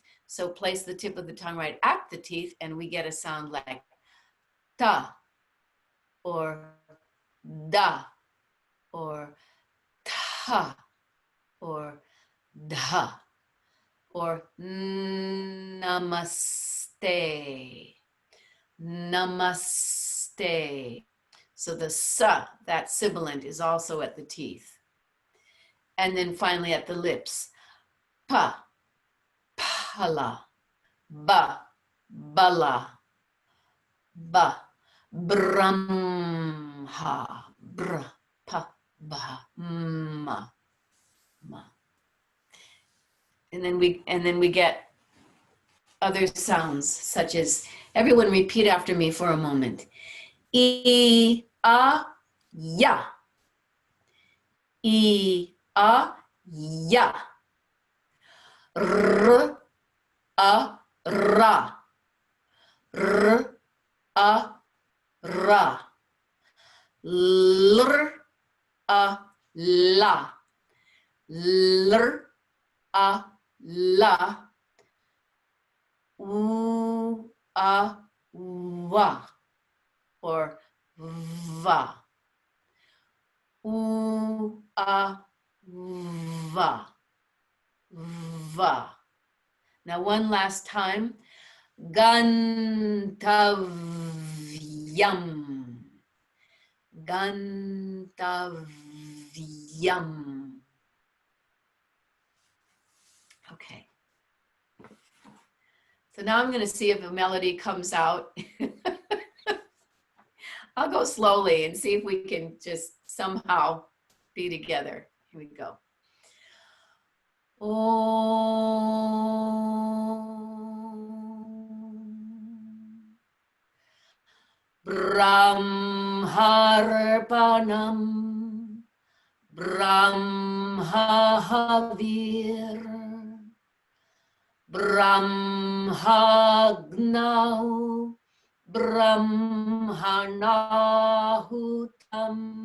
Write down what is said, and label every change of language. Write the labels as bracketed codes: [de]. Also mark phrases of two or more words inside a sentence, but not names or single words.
[en] So place the tip of the tongue right at the teeth, and we get a sound like ta, or da, or ta, or dha, or namaste, namaste. So the sa, that sibilant, is also at the teeth. And then finally at the lips, pa, pala, ba, bala, ba, brahma, bra, pa, ba, ma, ma. And then we get other sounds, such as, everyone repeat after me for a moment. I, a, ya. I, a, ya. R, a, ra. R, a, ra. Lr, a, la. Lr, a, la. U, a, wa. Or va. U, a, va. Va. Now one last time. Gantavyam. Gantavyam. Okay. So now I'm going to see if a melody comes out. I'll go slowly and see if we can just somehow be together. Here we go. [sa] Om Brahmarpanam Brahmahavir Brahmagnau Brahmanahutam